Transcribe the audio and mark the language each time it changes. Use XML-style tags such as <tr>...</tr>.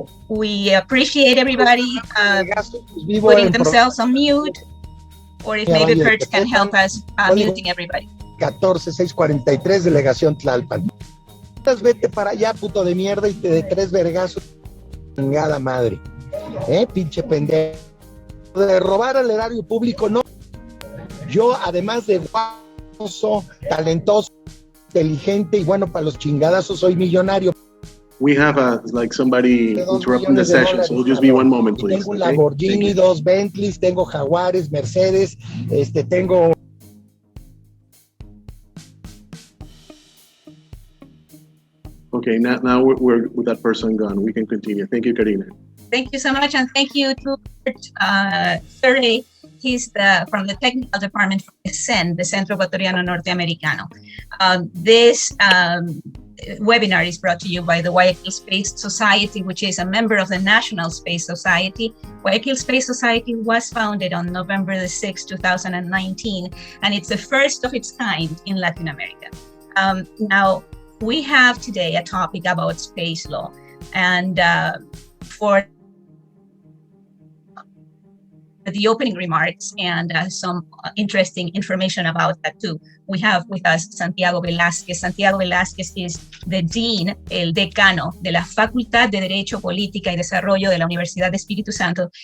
<en>We appreciate everybody putting themselves on mute. Or if maybe Kurt can help us muting everybody.</en> <es>14643, delegación Tlalpan. Vete para allá, puto de mierda, y te de 3 vergazos. Chingada madre. Pinche pendejo. De robar al erario público, no. Yo, además de famoso, talentoso, inteligente y bueno para los chingadazos, soy millonario.</es> <en>We have like somebody interrupting the session, so we'll just be one moment, please.</en> <es>Tengo un Lamborghini, 2 Bentleys, tengo Jaguares, Mercedes, tengo...</es> <en>Okay, now we're with that person gone. We can continue. Thank you, Karina. Thank you so much, and thank you to Sergey. He's from the technical department from the CEN, the Centro Ecuatoriano Norteamericano. This webinar is brought to you by the Guayaquil Space Society, which is a member of the National Space Society. Guayaquil Space Society was founded on November the 6th, 2019, and it's the first of its kind in Latin America. Now, we have today a topic about space law, and for the opening remarks and some interesting information about that too, we have with us Santiago Velázquez. Santiago Velázquez is the Dean,</en> <es>el decano</es> <en>de la Facultad de Derecho, Política y Desarrollo de la Universidad de Espíritu Santo.</en>